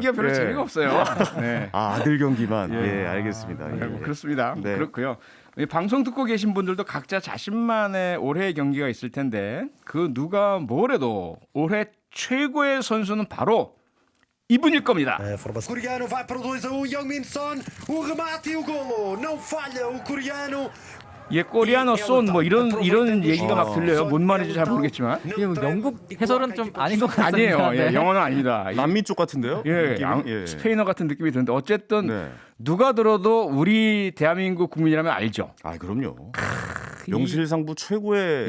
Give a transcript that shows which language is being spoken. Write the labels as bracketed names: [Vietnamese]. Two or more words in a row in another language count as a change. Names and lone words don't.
[Korean] 경기가 별로 예. 재미가 없어요. 네. 아들 경기만. 예. 예, 알겠습니다. 아이고, 예. 그렇습니다. 네. 그렇고요. 이 방송 듣고 계신 분들도 각자 자신만의 올해의 경기가 있을 텐데 그 누가 뭐래도 올해 최고의 선수는 바로 이분일 겁니다. [Portuguese] O coreano vai para o 2-1, Heung-min Son, o remate e o golo. Não falha o coreano. [Korean] 예, 코리아노 쏜 뭐 이런 얘기가 막 들려요. 뭔 말인지 잘 모르겠지만 이게 뭐 영국 해설은 좀 아닌 것 같습니다. 아니에요. 예, 네. 영어는 아닙니다. 남미 쪽 같은데요? 예, 느낌이? 스페인어 같은 느낌이 드는데 어쨌든 네. 누가 들어도 우리 대한민국 국민이라면 알죠. 아 그럼요. 명실상부 최고의